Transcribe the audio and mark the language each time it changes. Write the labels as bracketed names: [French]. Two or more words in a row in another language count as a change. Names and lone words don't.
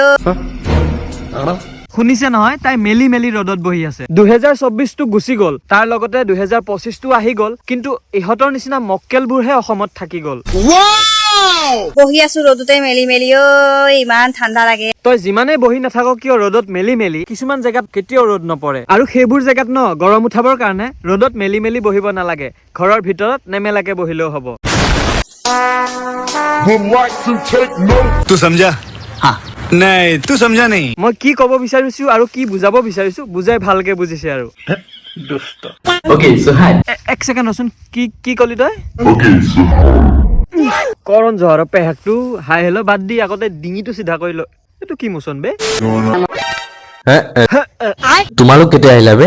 [Assamese] শুনিছে নহয় তাই মেলি মেলি ৰদত বহি আছে 2024 টো গুছি গল তাৰ লগতে 2025 টো আহি গল কিন্তু ইহতৰ নিচিনা মক্কেলবোৰহে অসমত থাকি গল বহি আছো ৰদতে মেলি মেলিও ইমান ঠাণ্ডা লাগে তই যিমানে বহি নাথাক কিয় ৰদত মেলি মেলি কিছুমান জায়গাত কেতিয়াও ৰদ নপৰে আৰু সেইবোৰ জায়গাত ন গৰম উঠাবৰ কাৰণে ৰদত মেলি মেলি বহিব নালাগে ঘৰৰ ভিতৰত নেমেলাকে বহিলেও হ'ব [Hindi] तू समझा हाँ नहीं तू समझा नहीं [Assamese] মই কি কব বিচাৰিছো আৰু কি বুজাব বিচাৰিছো বুজাই ভালকে বুজিছে আৰু [Hindi] दुष्ट [English] Okay, so hi. [Assamese] এক সেকেন্ড ৰচোন কি কলি তই কৰণ জহৰ পেহাকটো [English] hi hello [Assamese] বাদ দি আগতে ডিঙিটো সিধা কৰি ল এটো কি মোচন বে তোমালোক কেতিয়া আহিলা বে